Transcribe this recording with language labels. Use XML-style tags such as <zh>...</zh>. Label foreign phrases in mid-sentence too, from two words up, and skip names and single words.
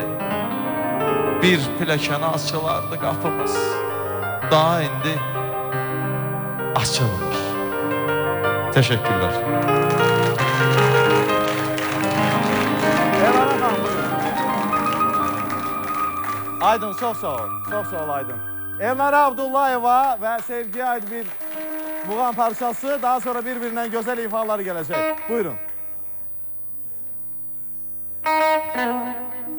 <az>Bir piləkəni açılardı qapımız, daha indi açılmır.</az> <tr>Teşekkürler.</tr> <az>Aydın, çox sağ ol. Çox sağ ol Aydın.</az> <tr>Elnara Abdullayeva ve Sevgi'ye ait bir muğam parçası. Daha sonra birbirinden güzel ifaları gelecek. Buyurun.</tr>